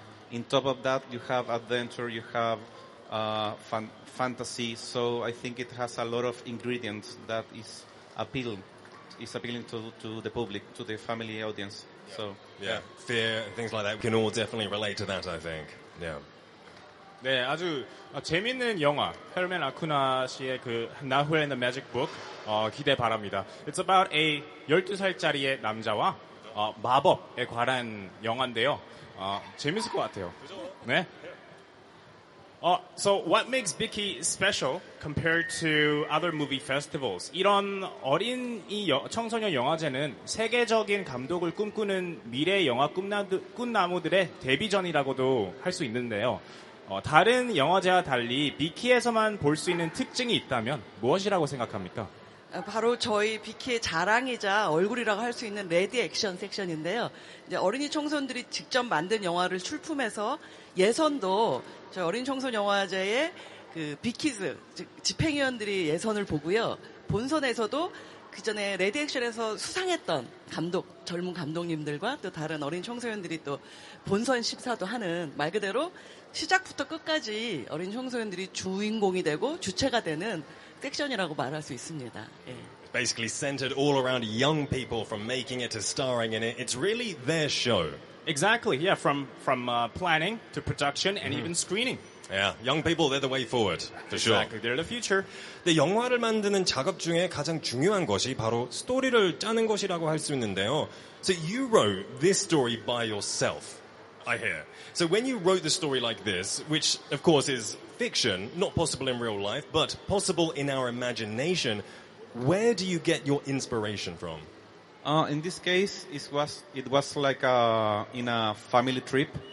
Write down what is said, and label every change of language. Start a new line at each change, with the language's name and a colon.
English: In top of that, you have adventure, you have fantasy. So I think it has a lot of ingredients that is appealing to the public, to the family audience. So yeah, fear and things like that. We can all definitely relate to that, I think. Yeah.
Korean: 네, 아주 재밌는 영화 헬멘 아쿠나 씨의 그 Nahuel and the Magic Book 기대 바랍니다.
English: It's about a
Korean: 12살짜리의 남자와 마법에 관한 영화인데요. 재밌을 것 같아요. 네.
English: So what makes BIKY special compared to other movie festivals?
Korean: 이런 어린 청소년 영화제는 세계적인 감독을 꿈꾸는 미래 영화 꿈나무들의 데뷔전이라고도 할 수 있는데요. 다른 영화제와 달리 BIKY에서만 볼 수 있는 특징이 있다면 무엇이라고 생각합니까? 바로 저희 BIKY의 자랑이자 얼굴이라고 할 수 있는 레디 액션 섹션인데요. 이제 어린이 청소년들이 직접 만든 영화를 출품해서 예선도 저희 어린 청소년 영화제의 그 빅키즈, 즉 집행위원들이 예선을 보고요. 본선에서도 그 전에 레디 액션에서 수상했던 젊은 감독님들과 또 다른 어린 청소년들이 또 본선 심사도 하는 말 그대로 시작부터 끝까지 어린 청소년들이 주인공이 되고 주체가 되는 섹션이라고 말할 수 있습니다. 예.
English: Basically centered all around young people from making it to starring in it. It's really their show. Exactly. Yeah, from planning to production and even screening. Yeah, young people, they're the way forward, for sure. Exactly, they're the future.
Korean: 근데 영화를 만드는 작업 중에 가장 중요한 것이 바로 스토리를 짜는 것이라고 할 수 있는데요.
English: So you wrote this story by yourself, I hear. So when you wrote the story like this, which of course is fiction, not possible in real life, but possible in our imagination, where do you get your inspiration from? In this case, it was like in a family trip.